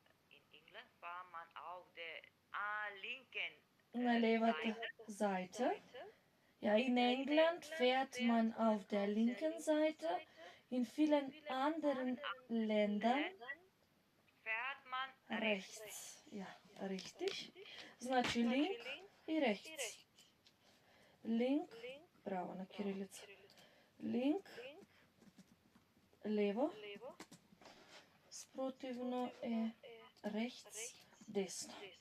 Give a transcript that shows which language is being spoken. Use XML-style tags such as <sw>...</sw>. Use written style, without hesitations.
<de>In England fährt man auf der linken</de> <mk>На левата Seite.</mk> <de>Ja, in England fährt man auf der linken Seite. In vielen anderen Ländern fährt man rechts. Ja, richtig.</de> <mk>Значи link и rechts. Link, браво на кирилица. Link, лево. Спротивно е rechts, десно.</mk>